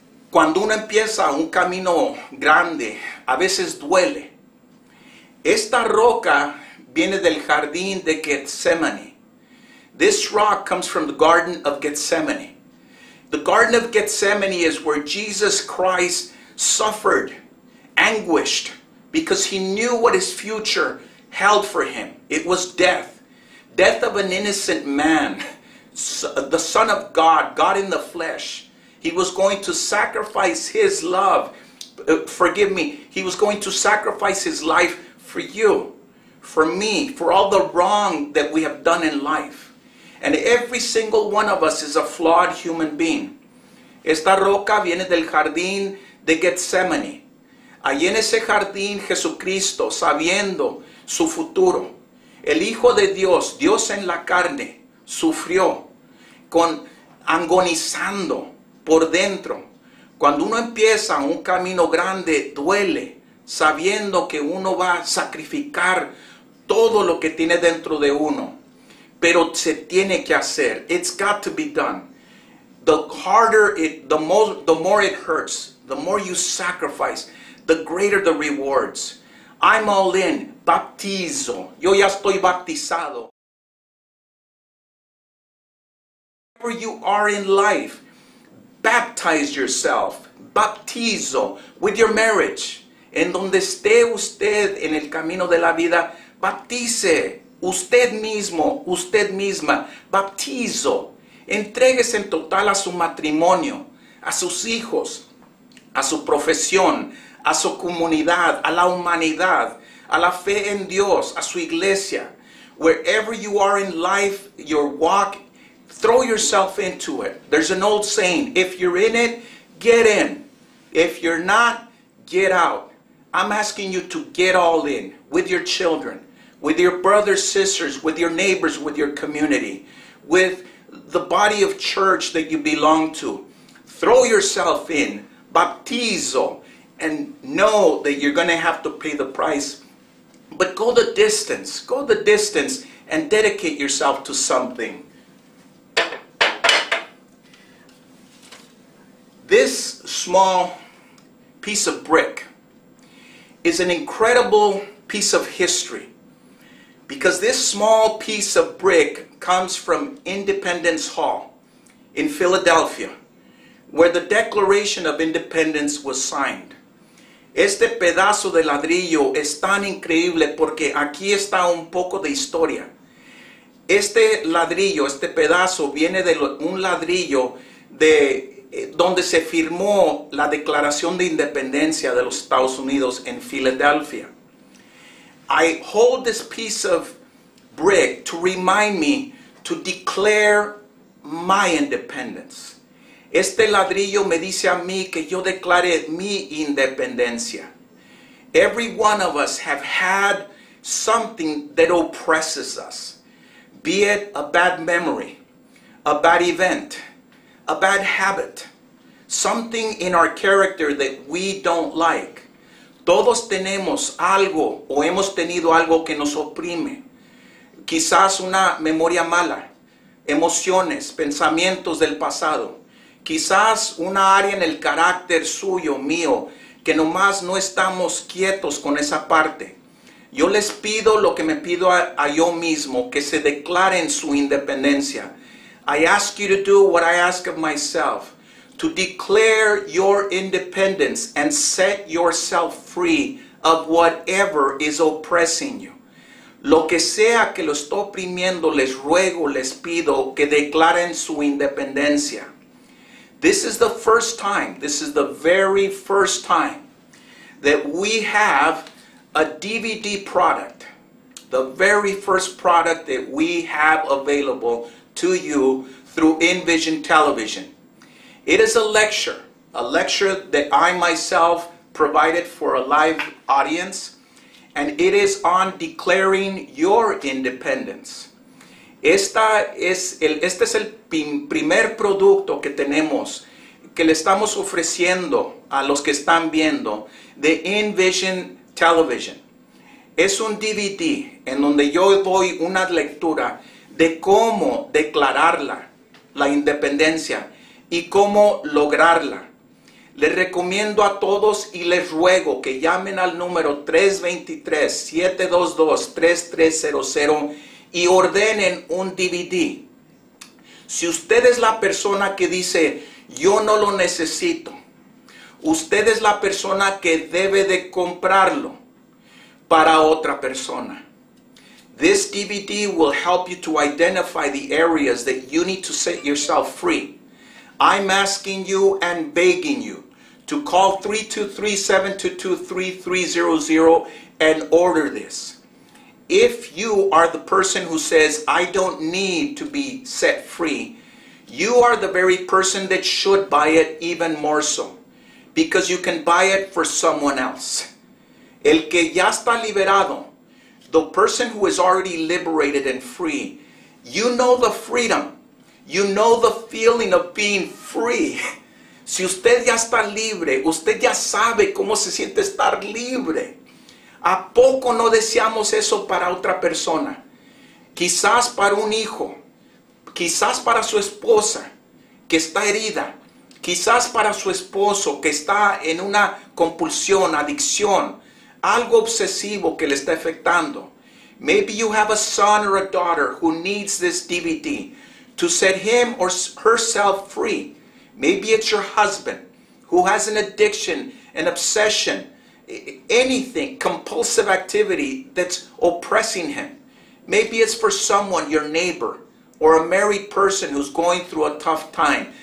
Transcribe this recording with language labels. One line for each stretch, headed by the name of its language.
Spanish: Cuando uno empieza un camino grande, a veces duele. Esta roca viene del jardín de Getsemaní.
English: This rock comes from the Garden of Gethsemane. The Garden of Gethsemane is where Jesus Christ suffered, anguished, because he knew what his future held for him. It was death. Death of an innocent man, the Son of God, God in the flesh. He was going to sacrifice his love. He was going to sacrifice his life for you, for me, for all the wrong that we have done in life. And every single one of us is a flawed human being.
Spanish: Esta roca viene del jardín de Getsemaní. Allí en ese jardín Jesucristo, sabiendo su futuro, el Hijo de Dios, Dios en la carne, sufrió, agonizando por dentro. Cuando uno empieza un camino grande, duele, sabiendo que uno va a sacrificar todo lo que tiene dentro de uno. Pero se tiene que hacer.
English: It's got to be done. The harder the more it hurts, the more you sacrifice, the greater the rewards. I'm all in.
Spanish: Baptizo. Yo ya estoy bautizado.
English: Wherever you are in life, baptize yourself. Baptizo with your marriage.
Spanish: En donde esté usted en el camino de la vida, baptice. Usted mismo, usted misma, baptizo. Entréguese en total a su matrimonio, a sus hijos, a su profesión, a su comunidad, a la humanidad, a la fe en Dios, a su iglesia.
English: Wherever you are in life, your walk, throw yourself into it. There's an old saying, if you're in it, get in. If you're not, get out. I'm asking you to get all in with your children, with your brothers, sisters, with your neighbors, with your community, with the body of church that you belong to. Throw yourself in, baptizo, and know that you're going to have to pay the price. But go the distance and dedicate yourself to something. This small piece of brick is an incredible piece of history, because this small piece of brick comes from Independence Hall in Philadelphia, where the Declaration of Independence was signed.
Spanish: Este pedazo de ladrillo es tan increíble porque aquí está un poco de historia. Este ladrillo, este pedazo viene de un ladrillo de donde se firmó la Declaración de Independencia de los Estados Unidos en Filadelfia.
English: I hold this piece of brick to remind me to declare my independence.
Spanish: Este ladrillo me dice a mí que yo declare mi independencia.
English: Every one of us have had something that oppresses us, be it a bad memory, a bad event, a bad habit, something in our character that we don't like.
Spanish: Todos tenemos algo o hemos tenido algo que nos oprime. Quizás una memoria mala, emociones, pensamientos del pasado. Quizás una área en el carácter suyo, mío, que nomás no estamos quietos con esa parte. Yo les pido lo que me pido a yo mismo, que se declaren su independencia.
English: I ask you to do what I ask of myself, to declare your independence and set yourself free of whatever is oppressing you.
Spanish: Lo que sea que lo está oprimiendo, les ruego, les pido que declaren su independencia.
English: This is the first time, this is the very first time that we have a DVD product. The very first product that we have available to you through InVision Television. It is a lecture that I myself provided for a live audience, and it is on declaring your independence.
Spanish: Este es el primer producto que tenemos, que le estamos ofreciendo a los que están viendo de InVision Television. Es un DVD en donde yo doy una lectura de cómo declararla, la independencia, y cómo lograrla. Les recomiendo a todos y les ruego que llamen al número 323-722-3300 y ordenen un DVD. Si usted es la persona que dice, yo no lo necesito, usted es la persona que debe de comprarlo para otra persona.
English: This DVD will help you to identify the areas that you need to set yourself free. I'm asking you and begging you to call 323-722-3300 and order this. If you are the person who says, I don't need to be set free, you are the very person that should buy it even more so, because you can buy it for someone else.
Spanish: El que ya está liberado,
English: the person who is already liberated and free, you know the freedom. You know the feeling of being free.
Spanish: Si usted ya está libre, usted ya sabe cómo se siente estar libre. ¿A poco no deseamos eso para otra persona? Quizás para un hijo, quizás para su esposa que está herida, quizás para su esposo que está en una compulsión, adicción, algo obsesivo que le está afectando.
English: Maybe you have a son or a daughter who needs this DVD to set him or herself free. Maybe it's your husband who has an addiction, an obsession, anything, compulsive activity that's oppressing him. Maybe it's for someone, your neighbor, or a married person who's going through a tough time.